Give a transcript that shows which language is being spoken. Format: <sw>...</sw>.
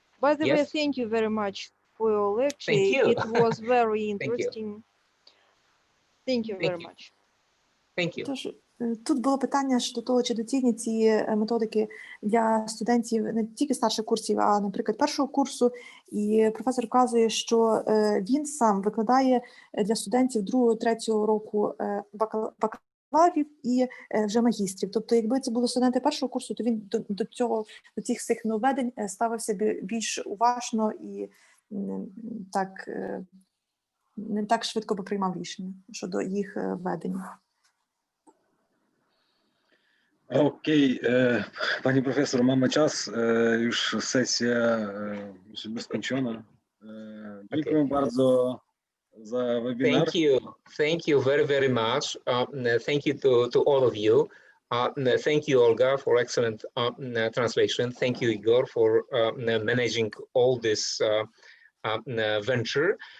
<en>By the way, thank you very much for your lecture. Thank you. It was very interesting. Thank you very much. Thank you.</en> <uk>Тож, тут було питання щодо того, чи доцільні ці методики для студентів не тільки старших курсів, а, наприклад, першого курсу. І професор вказує, що він сам викладає для студентів 2-3 року бакалаврів і вже магістрів. Тобто, якби це були студенти першого курсу, то він до цих всіх нововведень ставився більш уважно і так не так швидко би приймав рішення щодо їх введення.</uk> <pl>Okej, panie profesor, mamy czas, już sesja musi być skończona. Dziękuję bardzo za webinar.</pl> <en>Thank you very, very much. Thank you to all of you. Thank you, Olga, for excellent translation. Thank you, Igor, for managing all this venture.</en>